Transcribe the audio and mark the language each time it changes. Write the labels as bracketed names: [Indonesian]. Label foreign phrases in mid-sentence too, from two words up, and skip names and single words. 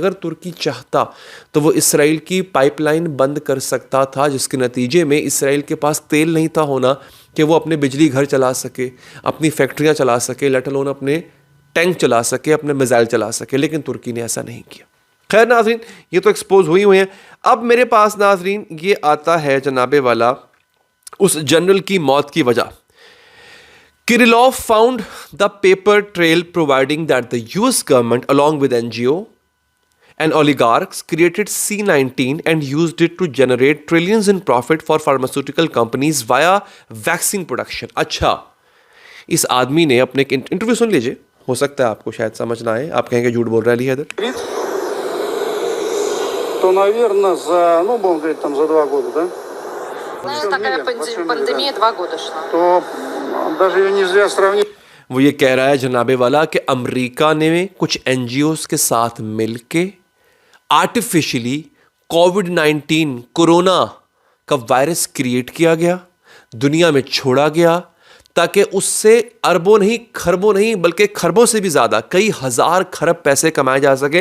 [Urdu] اگر ترکی چاہتا تو وہ اسرائیل کی پائپ لائن بند کر سکتا تھا، جس کے نتیجے میں اسرائیل کے پاس تیل نہیں تھا ہونا کہ وہ اپنے بجلی گھر چلا سکے، اپنی فیکٹریاں چلا سکے, [English] let alone [Urdu] اپنے ٹینک چلا سکے، اپنے میزائل چلا سکے. لیکن ترکی نے ایسا نہیں کیا۔ خیر ناظرین، یہ تو ایکسپوز ہوئی ہیں. اب میرے پاس ناظرین یہ آتا ہے جنابِ والا اس جنرل کی موت کی وجہ. [English] Kirillov found the paper trail providing that the US government along with NGO and oligarchs created C-19 and used it to generate trillions in profit for pharmaceutical companies via vaccine production। [Urdu] اچھا، اس آدمی نے اپنے انٹرویو سن لیجیے، ہو سکتا ہے آپ کو شاید سمجھ نہ آئے، آپ کہیں گے جھوٹ بول رہا ہے علی حیدر. [Russian] तो наверное за, ну будем говорить, там за 2 года, да? Такая пандемия 2 года шла. То даже ее нельзя сравнить। [Urdu] وہ یہ کہہ رہا ہے جنابِ والا کہ امریکہ نے کچھ این جی اوز کے ساتھ مل کے آرٹیفیشلی کووڈ-19 کورونا کا وائرس کریئیٹ کیا گیا، دنیا میں چھوڑا گیا، تاکہ اس سے اربوں نہیں، کھربوں نہیں، بلکہ کھربوں سے بھی زیادہ، کئی ہزار کھرب پیسے کمائے جا سکے.